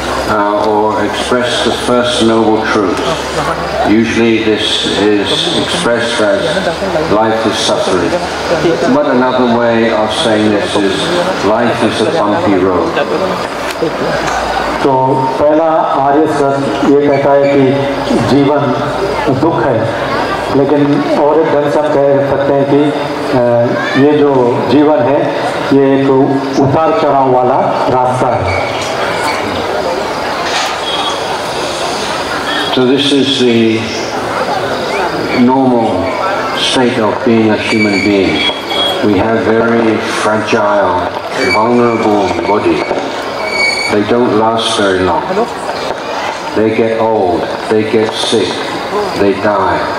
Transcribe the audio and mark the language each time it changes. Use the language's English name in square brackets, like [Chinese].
[English] or express the first noble truth. Usually this is expressed as life is suffering. But another way of saying this is life is a bumpy road. [Hindi] तो पहला आर्य सत्य ये कहता है कि जीवन दुख है, लेकिन और एक ढंग से हम कह सकते हैं कि ये जो जीवन है ये एक उतार चढ़ाव वाला रास्ता है. [English] So this is the normal state of being a human being. We have very fragile, vulnerable bodies. They don't last very long. They get old, they get sick, they die.